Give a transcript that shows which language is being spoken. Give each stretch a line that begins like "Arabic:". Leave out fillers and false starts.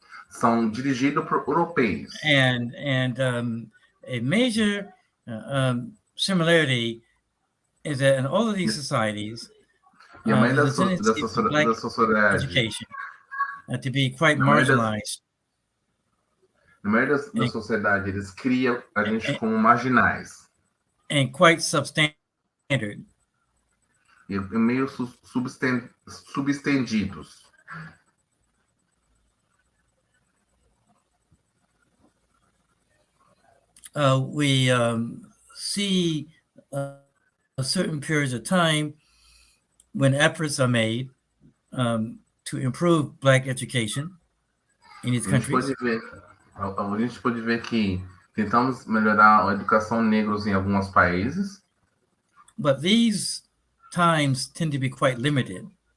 Portuguese: São dirigidos por europeus.
English: And a major similarity is that in all of these societies,
Portuguese: the sociedade
English: education to be quite marginalized.
Portuguese: Na maioria da sociedade, eles criam a gente como marginais.
English: And quite substandard.
Portuguese: E meio subestendidos.
English: We see certain periods of time when efforts are made to improve Black education in these countries.
Portuguese: A gente pode ver que tentamos melhorar a educação negros em alguns países.
English: But these times tend to be quite limited.